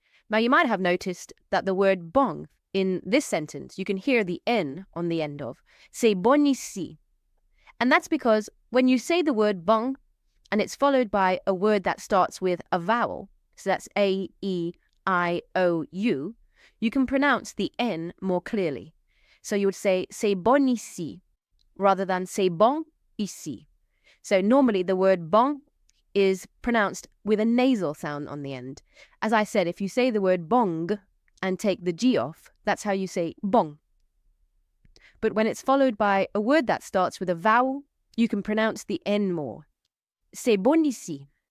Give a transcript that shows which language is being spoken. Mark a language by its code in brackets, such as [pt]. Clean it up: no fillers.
[en] Now you might have noticed that the word bon in this sentence, you can hear the N on the end of. [fr] C'est bon ici. [en] And that's because when you say the word bon and it's followed by a word that starts with a vowel, so that's A, E, I, O, U, you can pronounce the N more clearly. So you would say [fr] c'est bon ici [en] rather than [fr] c'est bon ici. [en] So normally the word bon is pronounced with a nasal sound on the end. As I said, if you say the word bong and take the G off, that's how you say bon. But when it's followed by a word that starts with a vowel, you can pronounce the N more. [fr] C'est bon ici.